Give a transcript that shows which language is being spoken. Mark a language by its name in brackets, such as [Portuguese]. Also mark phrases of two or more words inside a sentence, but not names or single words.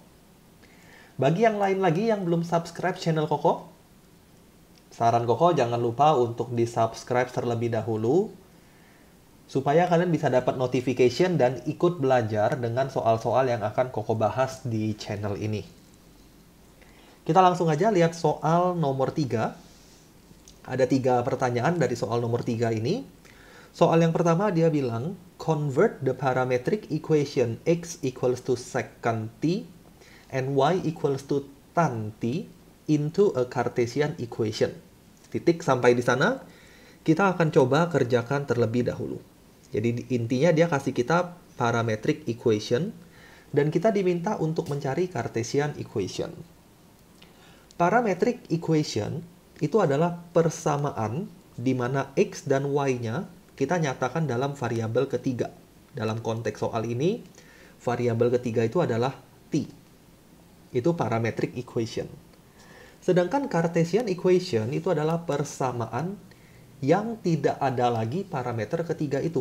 [Indonesian] Bagi yang lain lagi yang belum subscribe channel Koko, saran Koko jangan lupa untuk di-subscribe terlebih dahulu supaya kalian bisa dapat notification dan ikut belajar dengan soal-soal yang akan Koko bahas di channel ini. Kita langsung aja lihat soal nomor 3. Ada 3 pertanyaan dari soal nomor 3 ini. Soal yang pertama dia bilang, [English] convert the parametric equation x equals to secant t and y equals to tan t into a Cartesian equation. [Indonesian] Titik sampai di sana, kita akan coba kerjakan terlebih dahulu. Jadi intinya dia kasih kita [English] parametric equation [Indonesian] dan kita diminta untuk mencari [English] Cartesian equation. Parametric equation [Indonesian] itu adalah persamaan di mana x dan y-nya kita nyatakan dalam variabel ketiga. Dalam konteks soal ini, variabel ketiga itu adalah t. Itu [English] parametric equation. [Indonesian] Sedangkan [English] Cartesian equation [Indonesian] itu adalah persamaan yang tidak ada lagi parameter ketiga itu.